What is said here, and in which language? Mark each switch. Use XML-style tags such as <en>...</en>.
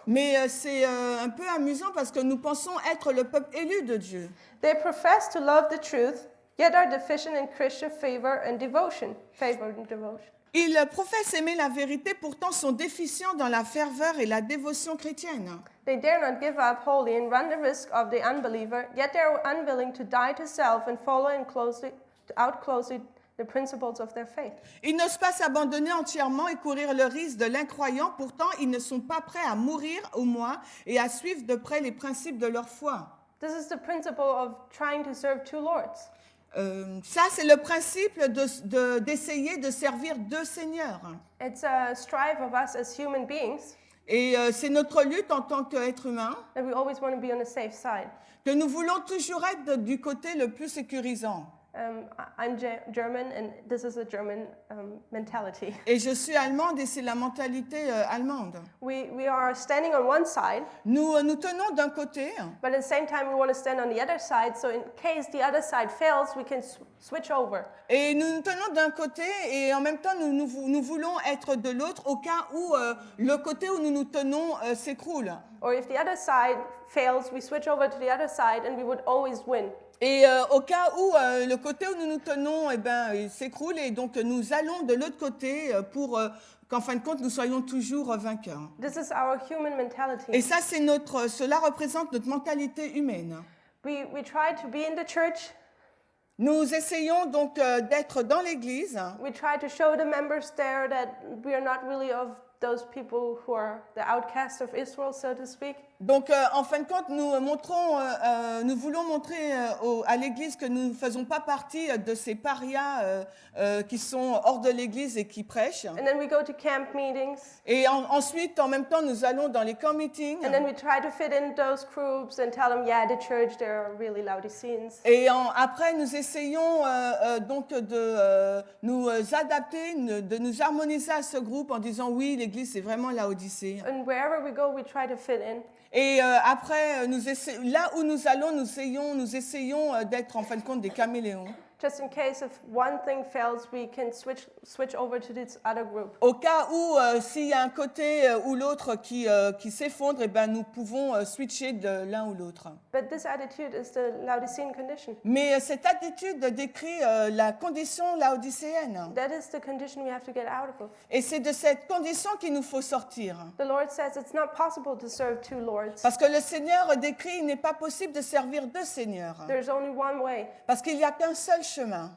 <fr>Mais c'est un peu amusant parce que nous pensons être le peuple élu de Dieu.</fr> <en>They profess to love the truth, yet are deficient in Christian favor and devotion.</en> <fr>Ils professent aimer la vérité, pourtant sont déficients dans la ferveur et la dévotion chrétienne.</fr> <en>They dare not give up wholly and run the risk of the unbeliever, yet they are unwilling to die to self and follow out closely the principles of their faith.</en> <fr>Ils n'osent pas s'abandonner entièrement et courir le risque de l'incroyant, pourtant ils ne sont pas prêts à mourir au moins et à suivre de près les principes de leur foi.</fr> <en>This is the principle of trying to serve two lords.</en> <fr>Ça, c'est le principe d'essayer de servir deux seigneurs.</fr> <en>It's a strive of us as human beings,</en> <fr>Et c'est notre lutte en tant qu'être humain,</fr> <en>that we always want to be on the safe side.</en> <fr>que nous voulons toujours être du côté le plus sécurisant.</fr> <en>I'm German, and this is a German mentality.</en> <fr>Et je suis allemande et c'est la mentalité allemande.</fr> <en>We are standing on one side,</en> <fr>Nous tenons d'un côté,</fr> <en>but at the same time we want to stand on the other side, so in case the other side fails, we can switch over.</en> <fr>et nous tenons d'un côté et en même temps nous voulons être de l'autre au cas où le côté où nous nous tenons s'écroule.</fr> <en>Or if the other side fails, we switch over to the other side, and we would always win.</en> <fr>Et au cas où le côté où nous nous tenons il s'écroule et donc nous allons de l'autre côté pour qu'en fin de compte nous soyons toujours vainqueurs.</fr> <en>This is our human mentality.</en> <fr>Et ça, cela représente notre mentalité humaine.</fr> <en>We try to be in the church.</en> <fr>Nous essayons donc d'être dans l'Église.</fr> <en>We try to show the members there that we are not really of those people who are the outcasts of Israel, so to speak.</en> <fr>Donc, en fin de compte, nous voulons montrer à l'Église que nous ne faisons pas partie de ces parias qui sont hors de l'Église et qui prêchent.</fr> <en>And then we go to camp meetings.</en> <fr>Et ensuite, en même temps, nous allons dans les camp meetings.</fr> <en>And then we try to fit in those groups and tell them, yeah, the church, they're really Laodiceans.</en> <fr>Et après, nous essayons donc de nous adapter, de nous harmoniser à ce groupe en disant oui, l'Église, c'est vraiment Laodicée.</fr> <en>And wherever we go, we try to fit in.</en> <fr>Et après, là où nous allons, nous essayons d'être en fin de compte des caméléons.</fr> <en>Just in case if one thing fails, we can switch over to this other group.</en> <fr>Au cas où, s'il y a un côté ou l'autre qui s'effondre, eh ben, nous pouvons switcher de l'un ou l'autre.</fr> <en>But this attitude is the Laodicean condition.</en> <fr>Mais cette attitude décrit la condition laodicéenne.</fr> <en>That is the condition we have to get out of.</en> <fr>Et c'est de cette condition qu'il nous faut sortir.</fr> <en>The Lord says it's not possible to serve two lords.</en> <fr>Parce que le Seigneur décrit, il n'est pas possible de servir deux seigneurs.</fr> <en>There's only one way.</en> <fr>Parce qu'il n'y a qu'un seul chemin.</fr>